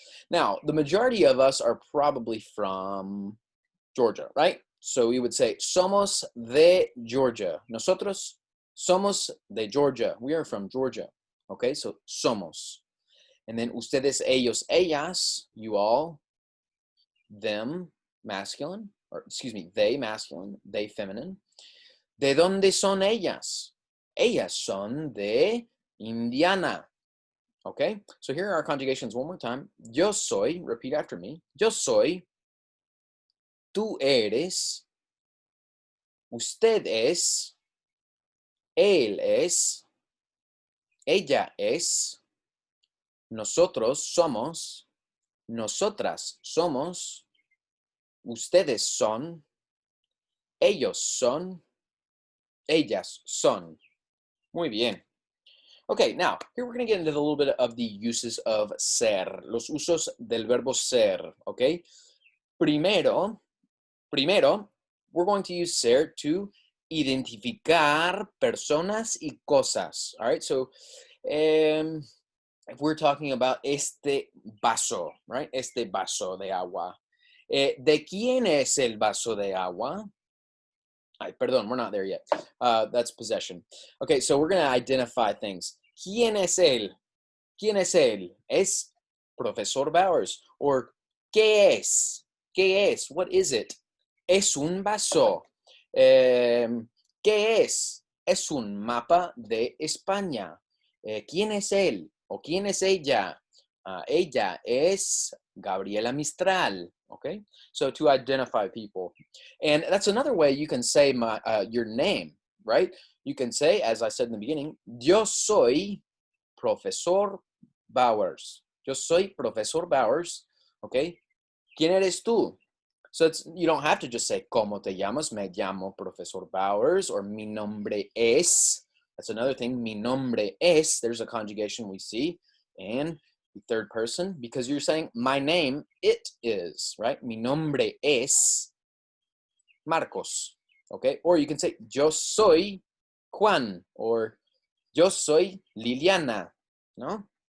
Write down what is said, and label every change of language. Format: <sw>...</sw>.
<en>Now, the majority of us are probably from Georgia, right? So we would say,</en> <es>somos de Georgia. Nosotros somos de Georgia.</es> <en>We are from Georgia. Okay, so somos. And then</en> <es>ustedes, ellos, ellas,</es> <en>you all, them, masculine, or excuse me, they, masculine, they, feminine.</en> <es>¿De dónde son ellas? Ellas son de Indiana.</es> <en>Okay, so here are our conjugations one more time.</en> <es>Yo soy,</es> <en>repeat after me.</en> <es>Yo soy, tú eres, usted es, él es, ella es, nosotros somos, nosotras somos, ustedes son, ellos son, ellas son. Muy bien.</es> <en>Okay, now, here we're going to get into a little bit of the uses of ser,</en> <es>los usos del verbo ser,</es> <en>okay?</en> <es>Primero,</es> <en>we're going to use ser to</en> <es>identificar personas y cosas.</es> <en>All right, so if we're talking about</en> <es>este vaso,</es> <en>right?</en> <es>Este vaso de agua. ¿De quién es el vaso de agua? Ay, perdón,</es> <en>we're not there yet. That's possession. Okay, so we're going to identify things.</en> <es>¿Quién es él? ¿Quién es él? Es Professor Bowers. Or, ¿qué es? ¿Qué es?</es> <en>What is it?</en> <es>Es un vaso. ¿Qué es? Es un mapa de España. ¿Quién es él? ¿O quién es ella? Ella es Gabriela Mistral.</es> <en>Okay, so to identify people. And that's another way you can say your name, right? You can say, as I said in the beginning,</en> <es>yo soy Profesor Bowers. Yo soy Profesor Bowers. Okay, ¿quién eres tú?</es> <en>So you don't have to just say, ¿Cómo te llamas?</en> <es>Me llamo Profesor Bowers, or mi nombre es.</es> <en>That's another thing.</en> <es>Mi nombre es.</es> <en>There's a conjugation we see. And the third person, because you're saying, my name, it is, right?</en> <es>Mi nombre es Marcos. Okay?</es> <en>Or you can say,</en> <es>yo soy Juan,</es> <en>or</en> <es>yo soy Liliana.</es> <en>No?</en>